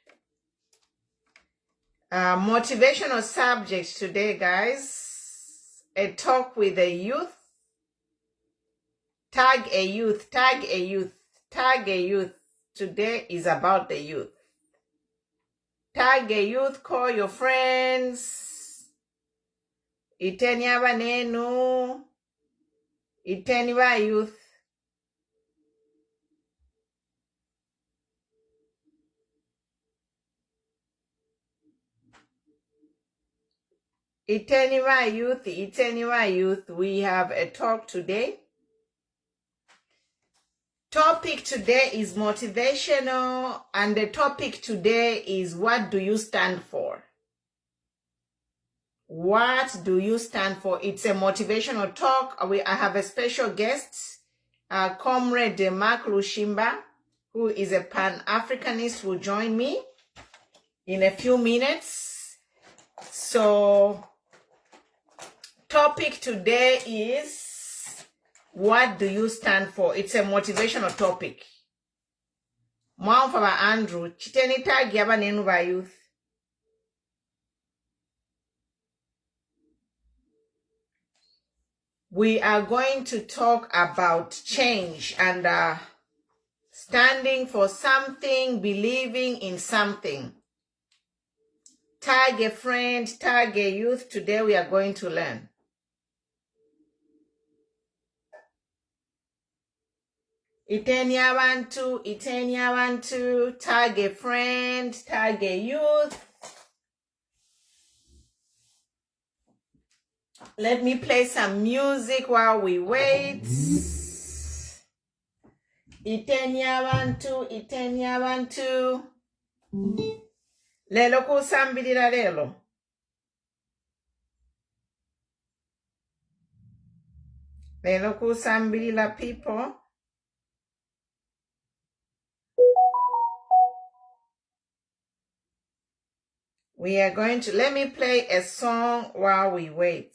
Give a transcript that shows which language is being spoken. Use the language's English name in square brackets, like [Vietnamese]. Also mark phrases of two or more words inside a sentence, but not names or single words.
[English] Motivational subject today, guys. A talk with a youth. Tag a youth. Today is about the youth. Tag a youth, call your friends. [Bemba] Iteni abanenu. Iteni ba youth. Iteni ba youth. [English] We have a talk today. Topic today is motivational, and the topic today is, what do you stand for? What do you stand for? It's a motivational talk. I have a special guest, Comrade Mark Lushimba, who is a Pan-Africanist, will join me in a few minutes. So, topic today is, what do you stand for? It's a motivational topic. [Bemba] Mwamfaba Andrew, chiteni tag yaba nenu ba youth. [English] We are going to talk about change and standing for something, believing in something. Tag a friend, tag a youth. Today we are going to learn. [Bemba] Iteni abantu, [English] tag a friend, tag a youth. Let me play some music while we wait. [Bemba] Iteni abantu. Lelo kusambirira lelo. Lelo kusambirira people. [English] We are going to, let me play a song while we wait.